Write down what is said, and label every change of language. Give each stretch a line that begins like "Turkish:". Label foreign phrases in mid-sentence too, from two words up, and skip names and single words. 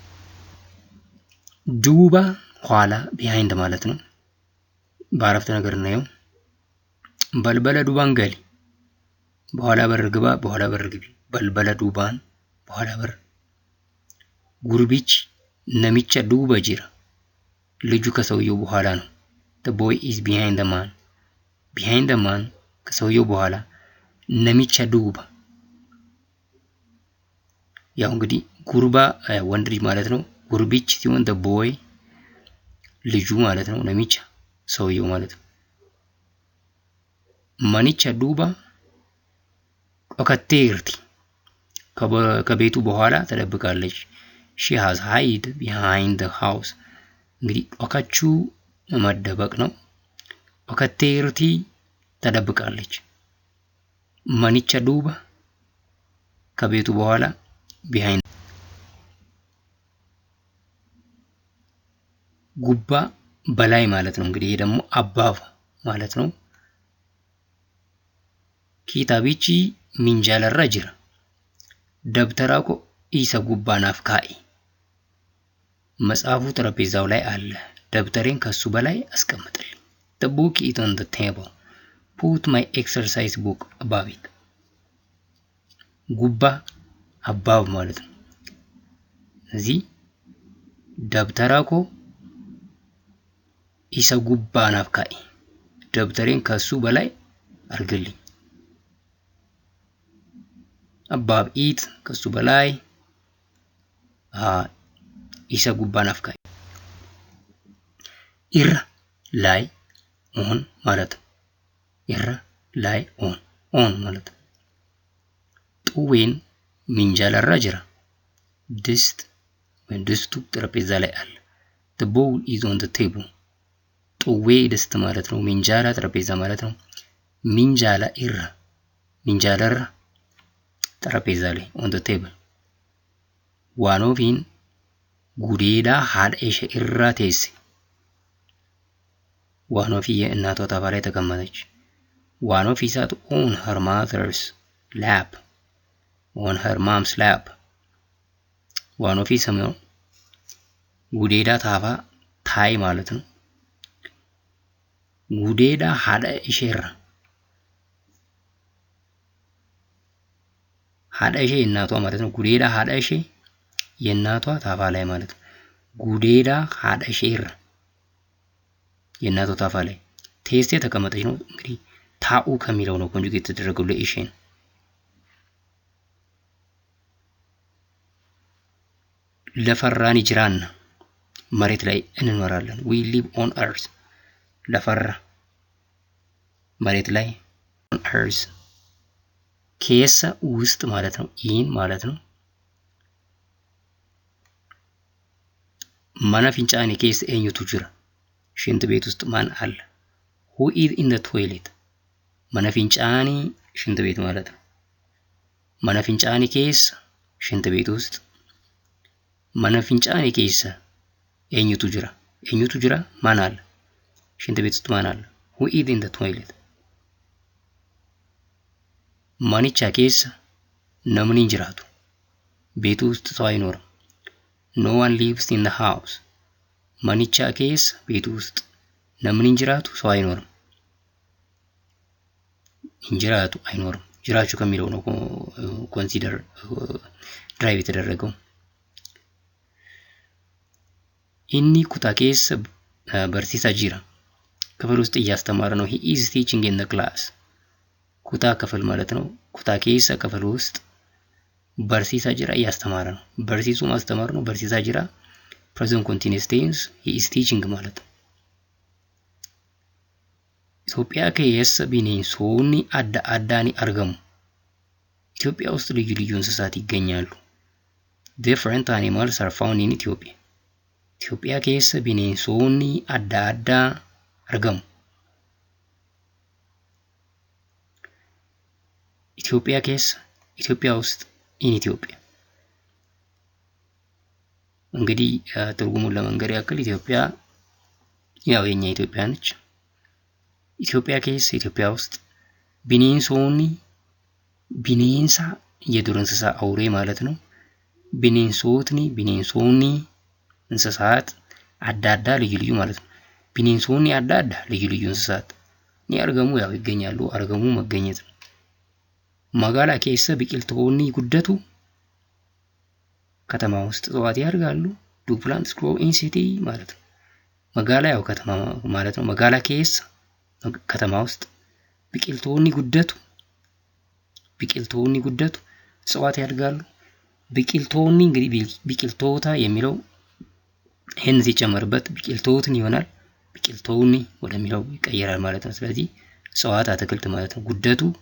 Amharic: ዱባ ኋላ ቢሃይንድ ማለት ነው። በአረፍተ ነገር እናየው።
Oromo: በልበለ ዱባን ገሊ
Amharic: በኋላ በር ግባ፣ በኋላ በር ግቢ።
Oromo: በልበለ ዱባን
Amharic: በኋላ በር።
Oromo: ጉርቢች ነሚቻ ዱባ ጅራ
Amharic: ልጁ ከሰውየው በኋላ ነው።
English: the boy is behind the man. behind the man
Amharic: ከሰውየው በኋላ።
Oromo: ነሚቻ ዱባ
Amharic: ያው እንግዲህ ጉርባ ወንድ ልጅ ማለት ነው። ጉርቢች ሲሆን
English: the boy
Amharic: ልጁ ማለት ነው። ነሚቻ ሰውየው ማለት ነው።
Oromo: ማኒቻ ዱባ ኦከቴርቲ
Amharic: ከቤቱ በኋላ ተደብቃለች።
English: she has hide behind the house
Amharic: እንግዲህ ኦካቹ መደበቅ ነው። ኦከቴርቲ ተደብቃለች።
Oromo: ማኒቻ ዱባ
Amharic: ከቤቱ በኋላ behind። ጉባ በላይ ማለት ነው። እንግዲህ ይሄ ደግሞ አባቭ ማለት ነው።
Oromo: ኪታቢቺ ሚንጃለራ ጅራ ደብተራኮ ኢሰ ጉባ ናፍካኢ
Amharic: መጽሐፉ ጠረጴዛው ላይ አለ። ደብተሬን ከሱ በላይ አስቀምጥልኝ።
English: the book is on the table. put my exercise book above it.
Amharic: ጉባ አባቭ ማለት ነው። እዚህ
Oromo: ደብተራኮ ኢሰ ጉባ ናፍካኢ
Amharic: ደብተሬን ከሱ በላይ አርግልኝ።
English: above it
Amharic: ከሱ በላይ
Oromo: ኢሰ ጉባ ናፍካኢ irra
Amharic: ላይ ኦን ማለት ነው። irra ላይ ኦን ማለት ነው።
Oromo: ጡዌን ሚንጃላ irra jira
Amharic: ድስት ወይም ድስቱ ጠረጴዛ ላይ አለ።
English: the bowl is on the table
Amharic: ጡዌ ድስት ማለት ነው። ሚንጃላ ጠረጴዛ ማለት ነው።
Oromo: ሚንጃላ irra
Amharic: ጠረጴዛ ላይ
English: on the table
Oromo: ዋኖፊን ጉዴዳ haadha ishee irra teesse
Amharic: ዋኖፊ የእናቷ ታፋ ላይ ተቀመጠች። ዋኖፊ
English: sat on her mother's lap on her mom's lap
Amharic: ዋኖፊ ሰምነው ጉዴዳ ታፋ ታይ ማለት ነው።
Oromo: ጉዴዳ haadha ishee irra haadha ishee
Amharic: የእናቷ ማለት ነው።
Oromo: ጉዴዳ haadha ishee
Amharic: የእናቷ ታፋ ላይ ማለት ነው።
Oromo: ጉዴዳ haadha ishee irra
Amharic: የእናቷ ታፋ ላይ ቴስቴ ተቀመጠች ነው። እንግዲህ ታኡ ከሚለው ነው ኮንጁጌት የተደረገው ለኢሼ ነው።
Oromo: ለፈራን ይጅራን
Amharic: መሬት ላይ እንኖራለን።
English: we live on earth
Amharic: ለፈራ መሬት ላይ
English: on earth
Amharic: ኬሳ ውስጥ ማለት ነው። ኢን ማለት ነው።
Oromo: ማና ፊንጫኔ ኬስ ኤኙቱ ጅራ
Amharic: ሽንት ቤት ውስጥ ማን አለ?
English: who is in the toilet
Oromo: ማና ፊንጫኔ
Amharic: ሽንት ቤት ማለት ነው።
Oromo: ማና ፊንጫኔ ኬስ
Amharic: ሽንት ቤት ውስጥ
Oromo: ማና ፊንጫኔ ኬስ ኤኙቱ ጅራ
Amharic: ማን አለ? ሽንት ቤት ውስጥ ማን አለ?
English: who is in the toilet
Oromo: ማኒቻ ኬስ ነምን እንጅራቱ
Amharic: ቤቱ ውስጥ ሰው አይኖርም።
English: no one lives in the house
Oromo: ማኒቻ ኬስ
Amharic: ቤቱ ውስጥ
Oromo: ነምን እንጅራቱ
Amharic: ሰው አይኖርም። እንጅራቱ አይኖርም ጅራቹ ከሚለው ነው
English: consider drive
Amharic: የተደረገው።
Oromo: ኢኒ ኩታ ኬስ በርሲሳ ጂራ
Amharic: ክፍል ውስጥ እያስተማረ ነው።
English: he is teaching in the class
Amharic: ኩታ ክፍል ማለት ነው።
Oromo: ኩታ ኬስ
Amharic: ክፍል ውስጥ
Oromo: በርሲሳ ጂራ
Amharic: እያስተማረ ነው። በርሲሱ ማስተማር ነው።
Oromo: በርሲሳ ጂራ
English: present continuous tense he is teaching
Amharic: ማለት ነው። ኢትዮጵያ
Oromo: ከየስ ቢኔንሶኒ አዳ አዳኒ አርገሙ
Amharic: ኢትዮጵያ ውስጥ ልዩ ልዩ እንስሳት ይገኛሉ።
English: different animals are found in Ethiopia
Amharic: ኢትዮጵያ
Oromo: ከየስ ቢኔንሶኒ አዳ አዳ አርገሙ
Amharic: ኢትዮጵያ ከየስ ኢትዮጵያ ውስጥ
English: in Ethiopia
Amharic: እንግዲህ ትርጉሙን ለመንገር ያክል ኢትዮጵያ ያው የኛ ኢትዮጵያ ነች። ኢትዮጵያ ኬስ ኢትዮጵያ ውስጥ ቢኔንሶኒ ቢኔንሳ የዱር እንስሳ አውሬ ማለት ነው። ቢኔንሶኒ እንስሳት አዳዳ ልዩ ልዩ ማለት ነው።
Oromo: ቢኔንሶኒ አዳዳ
Amharic: ልዩ ልዩ እንስሳት
Oromo: ni argamu
Amharic: ያው ይገኛሉ። አርገሙ መገኘት ነው።
Oromo: ማጋላ ኬስ ቢቂልቶኒ ጉደቱ
Amharic: ከተማ ውስጥ እጽዋት ያድጋሉ።
English: do plants grow in city
Amharic: ማለት ነው። መጋላ ያው ከተማ ማለት ነው።
Oromo: መጋላ ኬስ
Amharic: ከተማ ውስጥ
Oromo: ቢቂልቶኒ ጉደቱ
Amharic: እጽዋት ያድጋሉ። ቢቂልቶኒ እንግዲህ ቢቂልቶታ የሚለው ይሄን ሲጨመርበት ቢቂልቶትን ይሆናል። ቢቂልቶኒ ወደሚለው ይቀየራል ማለት ነው። ስለዚህ እጽዋት አትክልት ማለት ነው። ጉደቱ